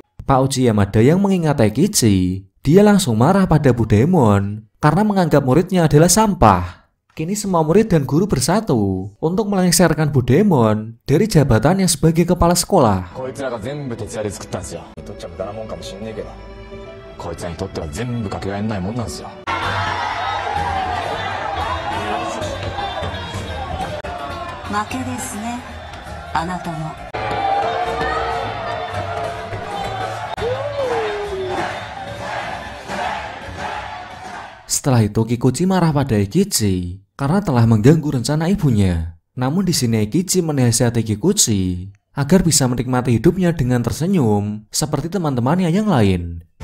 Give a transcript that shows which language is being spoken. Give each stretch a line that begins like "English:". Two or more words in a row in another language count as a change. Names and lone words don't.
Indonesian: Pak Uchi Yamada yang mengingat Eikichi, dia langsung marah pada Budaemon karena menganggap muridnya adalah sampah. Kini semua murid dan guru bersatu untuk melengsarkan Budaemon dari jabatannya sebagai kepala sekolah.
Japanese: こいつらが全部徹夜で作ったんですよ。とっちゃ無駄なもんかもしんねえけど、こいつらにとっては全部かけがえのないもんなんですよ。負けですね、あなたも。
Indonesian: Setelah itu Kikuchi marah pada Eikichi karena telah mengganggu rencana ibunya. Namun di sini Eikichi menasihati Kikuchi agar bisa menikmati hidupnya dengan tersenyum seperti teman-temannya yang lain.